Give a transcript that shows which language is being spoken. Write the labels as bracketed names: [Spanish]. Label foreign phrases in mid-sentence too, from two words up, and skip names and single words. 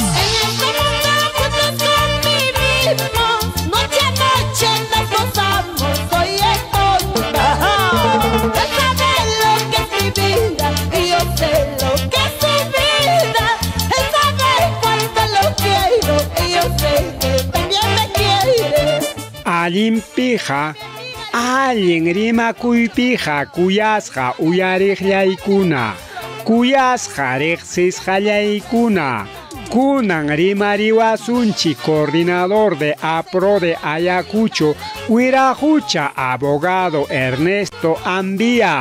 [Spanish] Noche a noche nos gozamos, soy el tonto. Él sabe lo que es mi vida y yo sé lo que es su vida. Él sabe cuánto lo quiero y yo sé que también me quiere. [Quechua] Allimpija, allin rimakuypija kuyasqa uyariqllaykuna, kuyasqa riqsisqallaykuna. Kunan rimariwasunchi [Spanish] coordinador de APRO de Ayacucho, [Quechua] Huirajucha, abogado Ernesto Ambía.